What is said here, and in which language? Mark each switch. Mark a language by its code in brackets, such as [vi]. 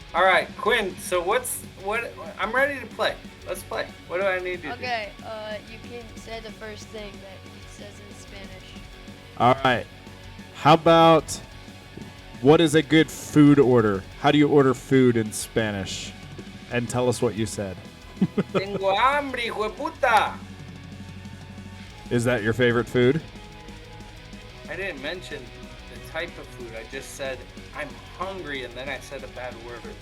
[en] All right, Quinn. So what? I'm ready to play. Let's play. What do I need to do? Okay. You can say the first thing that it says in Spanish. All right. How about what is a good food order? How do you order food in Spanish? And tell us what you said. [es] Tengo hambre, hijo de puta. [en] Is that your favorite food? I didn't mention the type of food. I just said I'm hungry, and then I said a bad word.